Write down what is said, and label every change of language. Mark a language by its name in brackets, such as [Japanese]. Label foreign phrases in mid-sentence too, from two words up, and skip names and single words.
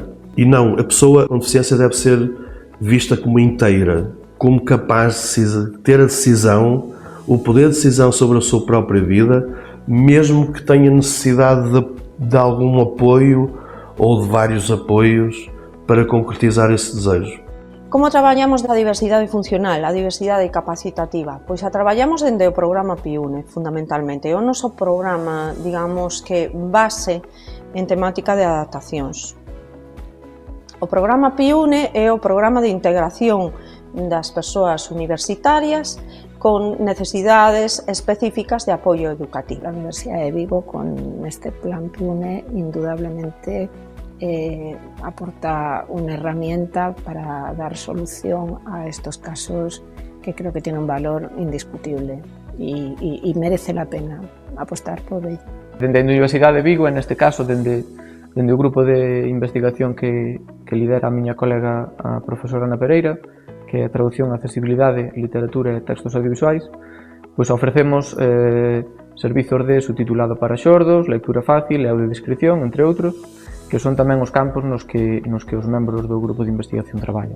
[Portuguese] E não, a pessoa com deficiência deve ser vista como inteira, como capaz de ter a decisão, o poder de decisão sobre a sua própria vida, mesmo que tenha necessidade de algum apoio ou de vários apoios para concretizar esse desejo. [Galician] Como traballamos da diversidade funcional, a diversidade capacitativa? Pois a traballamos dende o programa PIUNE, fundamentalmente. É o noso programa, digamos, que base en temática de adaptacións. O programa PIUNE é o programa de integración das persoas universitarias con necesidades específicas de apoio educativo. [Spanish] La Universidad de Vigo, con este plan PIUNE, indudablemente aporta una herramienta para dar solución a estos casos que creo que tiene un valor indiscutible y merece la pena apostar por ello. [Galician] Dende a Universidade de Vigo, en este caso, dende o grupo de investigación que lidera a miña colega a profesora Ana Pereira, que é Traducción, Accesibilidade, Literatura e Textos Audiovisuais, pois ofrecemos servizos de subtitulado para xordos, lectura fácil e audiodescripción, entre outros, que son tamén os campos nos que os membros do grupo de investigación traballan.